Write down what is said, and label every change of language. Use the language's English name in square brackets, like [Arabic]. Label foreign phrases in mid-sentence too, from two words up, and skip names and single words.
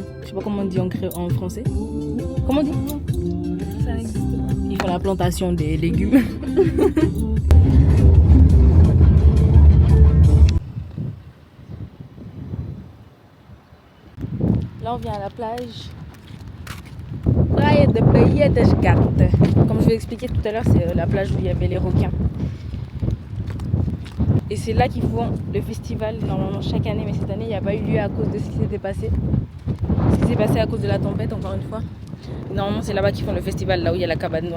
[French] Je sais pas comment on dit en français. Comment on dit? Ça n'existe pas. Ils font la plantation des légumes. Là, on vient à la plage. Praia de Baía das Gatas. Comme je vous ai expliqué tout à l'heure, c'est la plage où il y avait les requins. Et c'est là qu'ils font le festival normalement chaque année, mais cette année il n'y a pas eu lieu à cause de ce qui s'était passé. Ce qui s'est passé à cause de la tempête, encore une fois. Normalement c'est là-bas qu'ils font le festival, là où il y a la cabane noire.